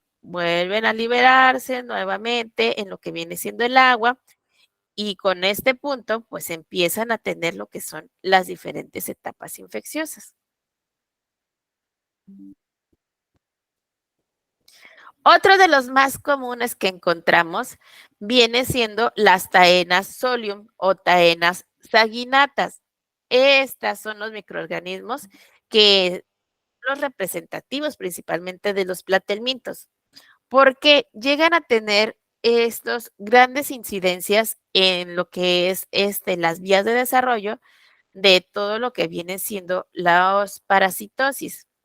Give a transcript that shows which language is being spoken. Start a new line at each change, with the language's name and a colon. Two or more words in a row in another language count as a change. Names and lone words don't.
Spanish: Vuelven a liberarse nuevamente en lo que viene siendo el agua y con este punto, pues empiezan a tener lo que son las diferentes etapas infecciosas. Otro de los más comunes que encontramos viene siendo las taenas solium o taenas saginatas. Estas son los microorganismos que son los representativos principalmente de los platelmintos, porque llegan a tener estos grandes incidencias en lo que es las vías de desarrollo de todo lo que viene siendo la parasitosis.